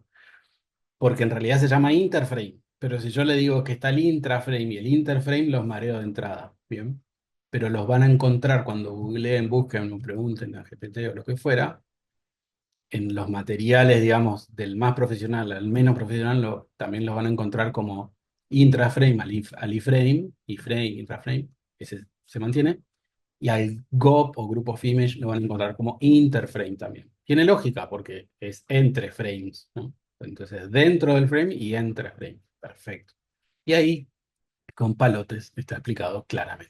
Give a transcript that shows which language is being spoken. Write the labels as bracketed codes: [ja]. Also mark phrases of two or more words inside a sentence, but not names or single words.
[es] Porque en realidad se llama interframe. Pero si yo le digo que está el intraframe y el interframe, los mareo de entrada. Bien. Pero los van a encontrar cuando googleen, busquen o pregunten a GPT o lo que fuera en los materiales, digamos, del más profesional al menos profesional, también los van a encontrar como intraframe al iframe, iframe, intraframe, ese se mantiene, y al GOP o [en] Group of Image [es] lo van a encontrar como interframe también. Tiene lógica porque es entre frames, ¿no? Entonces, dentro del frame y entre frame. Perfecto. Y ahí, con palotes, está explicado claramente.